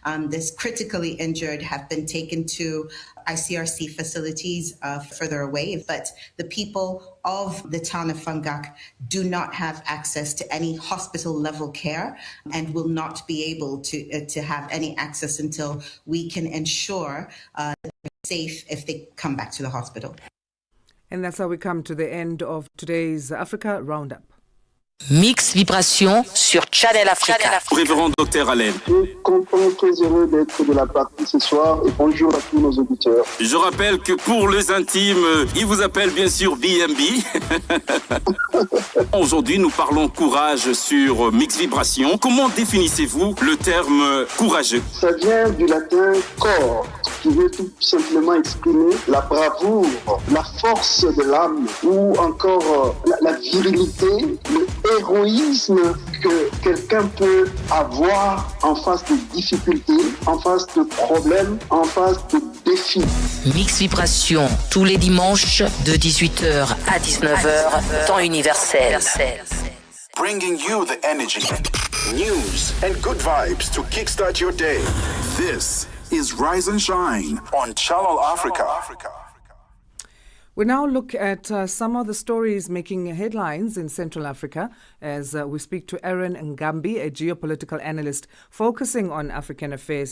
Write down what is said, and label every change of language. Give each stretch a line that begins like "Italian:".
English: This critically injured have been taken to ICRC facilities further away, but the people of the town of Fangak do not have access to any hospital level care and will not be able to have any access until we can ensure that they're safe if they come back to the hospital. And that's how we come to the end of today's Africa Roundup.
French: Mix Vibration sur Channel Africa. Révérend Dr Allen. Je suis content, très heureux d'être de la partie ce soir et bonjour à tous nos auditeurs. Je rappelle que pour les intimes, il vous appelle bien sûr BMB. Aujourd'hui, nous parlons courage sur Mix Vibration. Comment définissez-vous le terme courageux? Ça vient du latin cor, qui veut tout simplement exprimer la bravoure, la force de l'âme ou encore la virilité, le héroïsme que quelqu'un peut avoir en face de difficultés, en face de problèmes, en face de défis. Mix Vibration, tous les dimanches de 18h à 19h, temps universel.
English: Bringing you the energy, news, and good vibes to kickstart your day. This is Rise and Shine on Channel Africa. We now look at some of the stories making headlines in Central Africa as we speak to Aaron Ngambi, a geopolitical analyst focusing on African affairs.